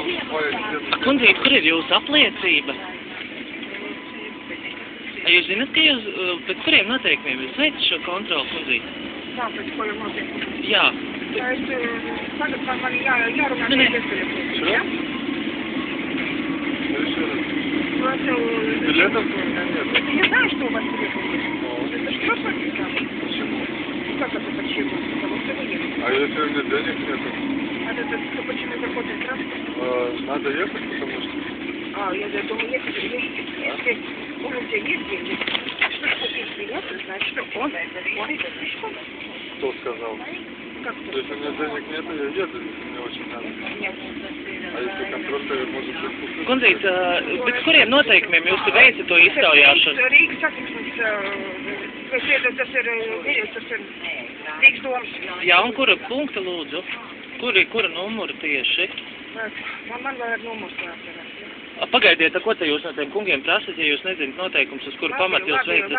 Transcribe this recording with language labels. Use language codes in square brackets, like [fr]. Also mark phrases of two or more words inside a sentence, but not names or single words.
[lv] Kundzīt, kur ir jūsu apliecība? Jūs zināt, ka jūs pēc kuriem noteikumiem jūs veicat šo kontroli, kundzīt? Tā, pēc kuriem noteikumiem? Jā. Es tagad man jārunā iespējams. Ja? [ru] Билетов у меня нет. Я знаю, что у вас билетов нет. Это что подписано? Почему? Как это почему? Потому что вы нет. А если у меня денег нету? А это почему заходит транспорт? Надо ехать, потому что... Я думаю, если у тебя есть деньги, что купить билет, значит, что он это может. Кто сказал? Как кто? Если у меня денег нету, я еду, если мне очень надо. Нет. А если контроль, может быть, купить? [lv] Kundzīt, pēc kuriem noteikumiem jūs veicat to iztaujāšanu? Rīgas satiksmes, tas ir Rīgas domas. Jā, un kura punkta lūdzu? Kura numura tieši? Man vajag numurs jāatcerās. Pagaidiet, ko te jūs no tiem kungiem prasat, ja jūs nezināt noteikums, uz kuru pamat jūs veicat?